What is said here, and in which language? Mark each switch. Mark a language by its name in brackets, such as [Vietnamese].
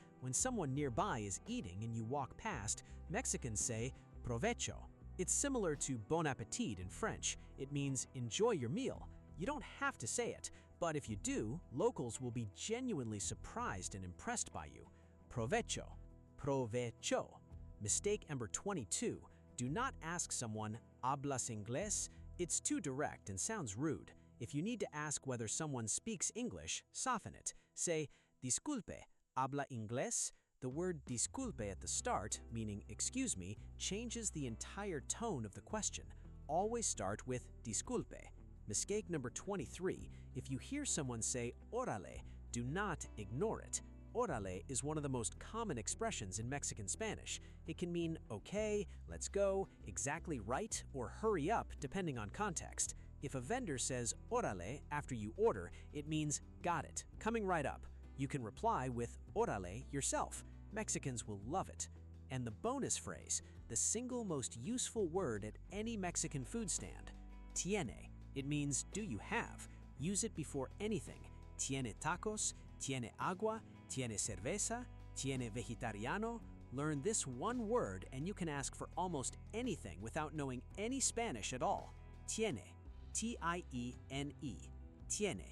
[English] When someone nearby is eating and you walk past, Mexicans say Provecho. It's similar to bon appetit in French. It means enjoy your meal. You don't have to say it, but if you do, locals will be genuinely surprised and impressed by you. Provecho, provecho. Mistake number 22. Do not ask someone, [Spanish] ¿hablas inglés? [English] It's too direct and sounds rude. If you need to ask whether someone speaks English, soften it. [Spanish] Say, Disculpe, habla inglés? [English] The word disculpe at the start, meaning excuse me, changes the entire tone of the question. Always start with disculpe. Mistake number 23. If you hear someone say orale, do not ignore it. Orale is one of the most common expressions in Mexican Spanish. It can mean okay, let's go, exactly right, or hurry up, depending on context. If a vendor says orale after you order, it means got it, coming right up. You can reply with orale yourself. Mexicans will love it. And the bonus phrase, the single most useful word at any Mexican food stand, tiene. It means do you have. Use it before anything. [Spanish] Tiene tacos, tiene agua, tiene cerveza, tiene vegetariano. [English] Learn this one word and you can ask for almost anything without knowing any Spanish at all. Tiene, T-I-E-N-E, tiene.